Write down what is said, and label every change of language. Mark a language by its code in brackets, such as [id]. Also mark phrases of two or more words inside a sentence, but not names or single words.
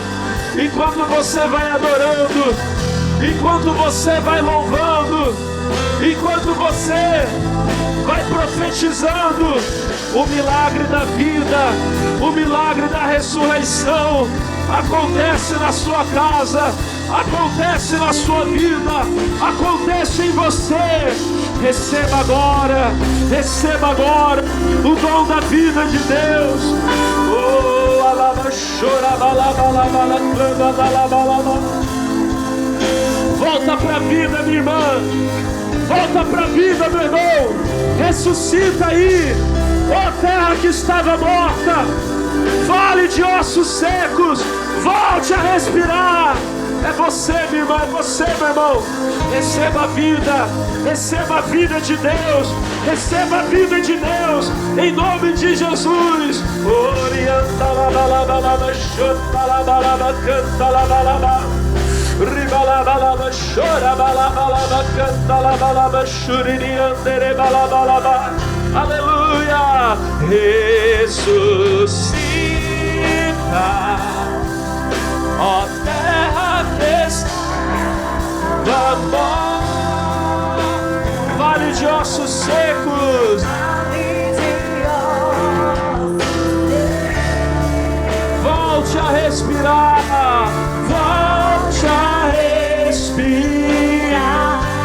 [pt] Enquanto você vai adorando, enquanto você vai louvando, enquanto você vai profetizando, o milagre da vida, o milagre da ressurreição acontece na sua casa, acontece na sua vida, acontece em você. Receba agora o dom da vida de Deus. Oh, alaba, chora, balaba, balaba, balaba. Volta para a vida, minha irmã. Volta para a vida, meu irmão. Ressuscita aí, ó terra que estava morta, vale de ossos secos, volte a respirar. É você, minha irmã, é você, meu irmão. Receba a vida de Deus, receba a vida de Deus, em nome de Jesus. Orienta la balaba, chota la balaba, canta la balaba, ribala balaba, chora balaba, canta la balaba, chuririandere balaba. Aleluia! Ressuscita, ó terra da morte, vale de ossos secos, volte a respirar, volte a respirar.